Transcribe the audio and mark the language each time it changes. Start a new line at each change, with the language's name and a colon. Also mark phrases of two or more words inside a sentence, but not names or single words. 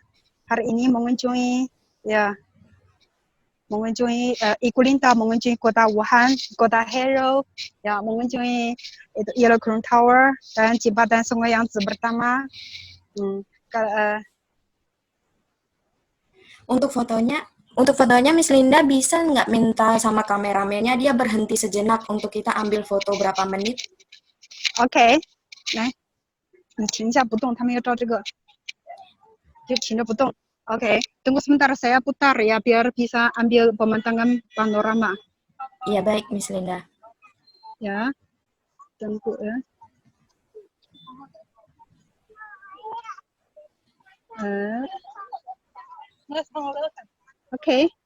Indonesian: Hari ini mengunjungi Ikulinta, mengunjungi kota Wuhan, kota Hero, ya mengunjungi itu Yellow Crown Tower dan jembatan Sungai Yangtze pertama. Untuk fotonya Miss Linda bisa nggak minta sama kameramennya dia berhenti sejenak untuk kita ambil foto berapa menit? Oke,
Chinese: 来，你停一下不动，他们要照这个，就停着不动。
Indonesian: Oke, tunggu sebentar saya putar ya biar bisa ambil pemandangan panorama. Iya baik, Miss Linda. Ya, tunggu ya. Oke.